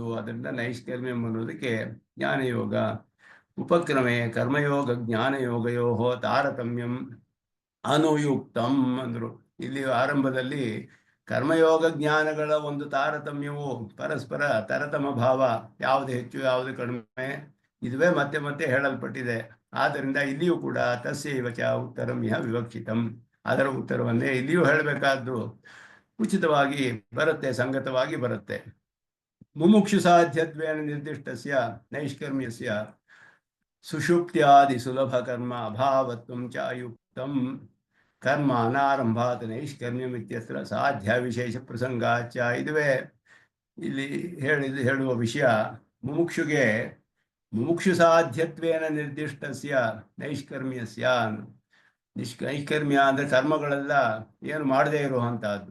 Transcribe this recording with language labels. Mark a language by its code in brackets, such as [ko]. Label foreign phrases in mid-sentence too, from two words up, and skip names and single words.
[kn] ಅದರಿಂದ ನೈಷ್ಕರ್ಮ್ಯಂ ಅನ್ನೋದಕ್ಕೆ [sa] ಜ್ಞಾನಯೋಗ ಉಪಕ್ರಮೆ ಕರ್ಮಯೋಗ ಜ್ಞಾನಯೋಗಯೋ ತಾರತಮ್ಯಂ ಅನುಯುಕ್ತಂ ಅಂದ್ರು. [kn] ಇಲ್ಲಿ ಆರಂಭದಲ್ಲಿ ಕರ್ಮಯೋಗ ಜ್ಞಾನಗಳ ಒಂದು ತಾರತಮ್ಯವು ಪರಸ್ಪರ ತರತಮ ಭಾವ, ಯಾವುದು ಹೆಚ್ಚು ಯಾವುದು ಕಡಿಮೆ, ಇದುವೇ ಮತ್ತೆ ಮತ್ತೆ ಹೇಳಲ್ಪಟ್ಟಿದೆ. ಆದ್ದರಿಂದ ಇಲ್ಲಿಯೂ ಕೂಡ [sa] ತಸ್ಯೈವ ಚ ಉತ್ತರಂ ಇಹ ವಿವಕ್ಷಿತಂ, [kn] ಅದರ ಉತ್ತರವನ್ನೇ ಇಲ್ಲಿಯೂ ಹೇಳಬೇಕಾದ್ದು ಉಚಿತವಾಗಿ ಬರುತ್ತೆ, ಸಂಗತವಾಗಿ ಬರುತ್ತೆ. [sa] ಮುಮುಕ್ಷು ಸಾಧ್ಯತ್ವೇನ ನಿರ್ದಿಷ್ಟಸ್ಯ ನೈಷ್ಕರ್ಮ್ಯಸ್ಯ ಸುಷುಪ್ತ್ಯಾದಿ ಸುಲಭ ಕರ್ಮ ಅಭಾವತ್ವಂ ಚ ಯುಕ್ತಂ ಕರ್ಮ ಅನಾರಂಭಾತ್ ನೈಷ್ಕರ್ಮ್ಯಂ ಇತ್ಯತ್ರ ಸಾಧ್ಯ ವಿಶೇಷ ಪ್ರಸಂಗಾಚ. [kn] ಇದುವೇ ಇಲ್ಲಿ ಹೇಳುವ ವಿಷಯ. [sa] ಮುಮುಕ್ಷು ಸಾಧ್ಯತ್ವೇನ ನಿರ್ದಿಷ್ಟಸ್ಯ ನೈಷ್ಕರ್ಮ್ಯಸ್ಯ. [kn] ನೈಷ್ಕರ್ಮ್ಯ ಅಂದ್ರೆ ಕರ್ಮಗಳೆಲ್ಲ ಏನು ಮಾಡದೇ ಇರುವಂತಹದ್ದು.